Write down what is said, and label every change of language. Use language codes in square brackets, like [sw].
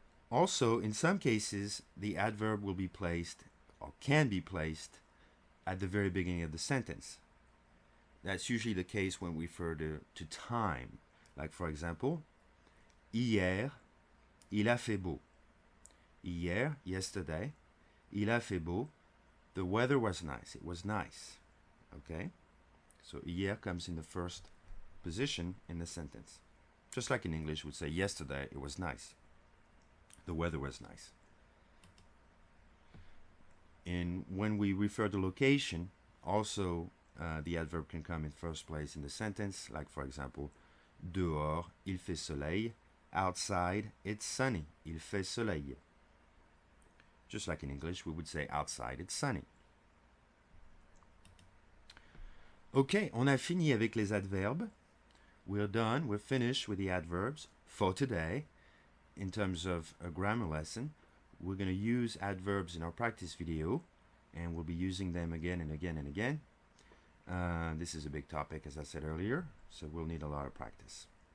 [en] Also, in some cases, the adverb will be placed, or can be placed, at the very beginning of the sentence. That's usually the case when we refer to time. Like, for example, [fr] hier, il a fait beau. Hier, yesterday, il a fait beau. [en] The weather was nice. It was nice. Okay? So, hier comes in the first position in the sentence. Just like in English, we would say, yesterday, it was nice. The weather was nice. And when we refer to location, also the adverb can come in first place in the sentence, like for example, [fr] dehors, il fait soleil, [en] Outside, it's sunny. [fr] Il fait soleil. [en] Just like in English, we would say outside, it's sunny. [fr] Ok, on a fini avec les adverbes. [en] We're done. We're finished with the adverbs for today. In terms of a grammar lesson, we're going to use adverbs in our practice video, and we'll be using them again and again and again. This is a big topic, as I said earlier, so we'll need a lot of practice.